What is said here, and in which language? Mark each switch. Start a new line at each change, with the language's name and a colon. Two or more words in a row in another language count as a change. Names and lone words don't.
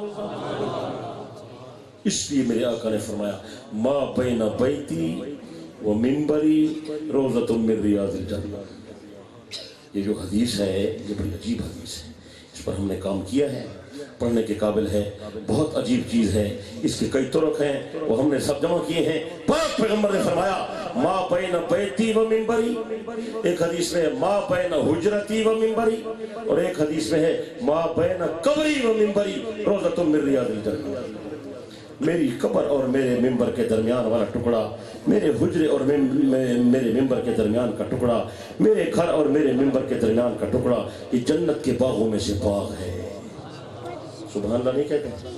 Urdu: اس لیے میرے آقا نے فرمایا
Arabic: ما بین بیتی وہ منبری روضۃ من ریاض الجنہ۔
Urdu: یہ جو حدیث ہے یہ بڑی عجیب حدیث ہے، اس اس پر ہم نے کام کیا ہے، پڑھنے کے قابل ہے، بہت عجیب چیز ہے، اس کے کئی طرق ہیں، وہ ہم نے سب جمع کیے ہیں۔ پاک پیغمبر نے فرمایا
Arabic: ما بین بیتی و منبری،
Urdu: ایک حدیث میں ہے
Arabic: ما بین حجرتی و منبری،
Urdu: اور ایک حدیث میں ہے
Arabic: ما بین قبری و منبری روضۃ من ریاض الجنہ۔
Urdu: میری قبر اور میرے ممبر کے درمیان والا ٹکڑا، میرے حجرے اور میرے ممبر کے درمیان کا ٹکڑا، میرے گھر اور میرے ممبر کے درمیان کا ٹکڑا، یہ جنت کے باغوں میں سے باغ ہے۔ سبحان اللہ نہیں کہتے؟